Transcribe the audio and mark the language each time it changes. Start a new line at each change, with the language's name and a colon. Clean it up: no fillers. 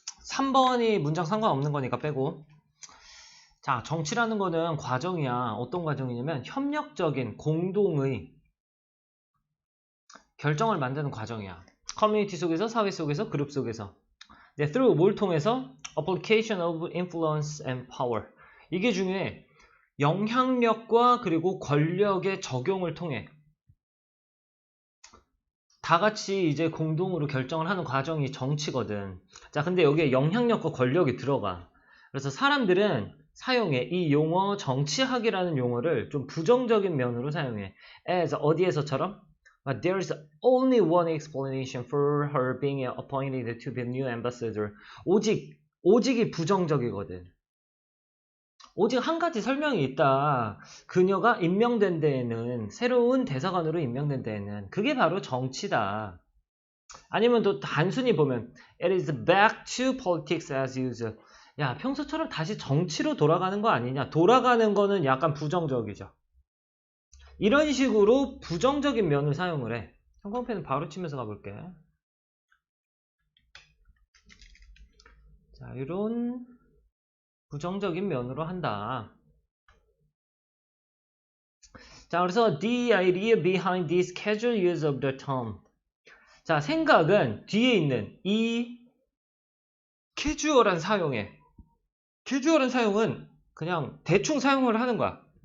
Korean: 3번이 문장 상관없는 거니까 빼고. 자, 정치라는 거는 과정이야. 어떤 과정이냐면 협력적인 공동의 결정을 만드는 과정이야. 커뮤니티 속에서, 사회 속에서, 그룹 속에서. 네,
English: through
Korean: 뭘 통해서?
English: application of influence and power.
Korean: 이게 중요해. 영향력과 그리고 권력의 적용을 통해 다 같이 이제 공동으로 결정을 하는 과정이 정치거든. 자, 근데 여기에 영향력과 권력이 들어가. 그래서 사람들은 사용해. 이 용어 정치학이라는 용어를 좀 부정적인 면으로 사용해.
English: as
Korean: 어디에서처럼?
English: But there's only one explanation for her being appointed to be new ambassador.
Korean: 오직이 부정적이거든. 오직 한 가지 설명이 있다. 그녀가 임명된 데에는, 새로운 대사관으로 임명된 데에는 그게 바로 정치다. 아니면 또 단순히 보면
English: It is back to politics as usual.
Korean: 야, 평소처럼 다시 정치로 돌아가는 거 아니냐. 돌아가는 거는 약간 부정적이죠. 이런 식으로 부정적인 면을 사용을 해. 형광펜은 바로 치면서 가볼게. 자, 이런 부정적인 면으로 한다. 자, 그래서
English: the idea behind this casual use of the term.
Korean: 자, 생각은 뒤에 있는 이 캐주얼한 사용에, 캐주얼한 사용은 그냥 대충 사용을 하는 거야.